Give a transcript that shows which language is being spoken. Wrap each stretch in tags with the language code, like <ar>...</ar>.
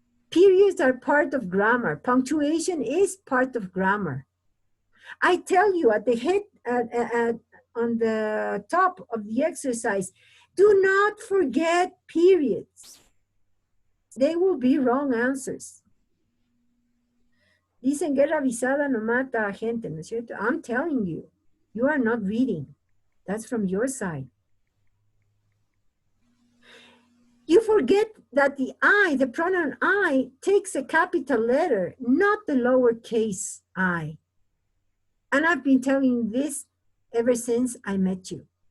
<en>Periods are part of grammar. Punctuation is part of grammar. I tell you at the head, on the top of the exercise, do not forget periods. They will be wrong answers.</en> <es>Dicen guerra avisada no mata a gente, ¿no es cierto?</es> <en>I'm telling you, you are not reading. That's from your side. You forget that the I, the pronoun I, takes a capital letter, not the lowercase I. And I've been telling you this ever since I met you.</en>